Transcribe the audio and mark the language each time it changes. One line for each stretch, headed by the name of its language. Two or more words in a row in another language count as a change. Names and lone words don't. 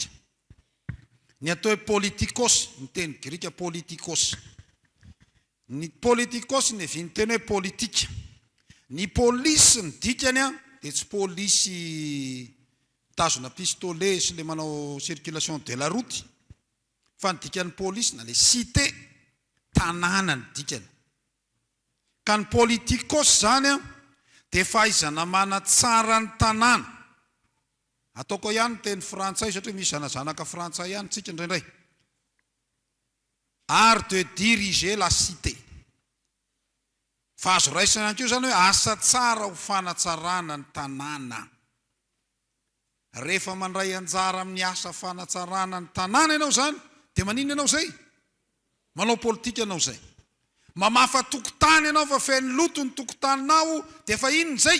Malagasy: Ny atao hoe politikos, ny teny grika politikos. Ny politikos ny vy ny teny hoe politika. Ny polisy ny dikany dia tsy polisy tazona pistolet sy le manao
French: circulation de la route.
Malagasy: Fa ny dikan'ny polisy na
French: le cité
Malagasy: tanàna ny dikany. Ka ny politikos zany dia fahaizana manatsara ny tanàna. Ataoko ihany ny teny frantsay satria misy zanazanaka frantsay ihany tsika indraindray.
French: Art de diriger la cité.
Malagasy: Fa azo raisina ihany koa zany hoe asa tsara ho fanatsarana ny tanàna. Rehefa mandray anjara amin'ny asa fanatsarana ny tanàna ianao zany dia manino ianao zay? Manao politika ianao zay. Mamafa tokotany ianao fa feno loto ny tokotaninao dia efa inona zay?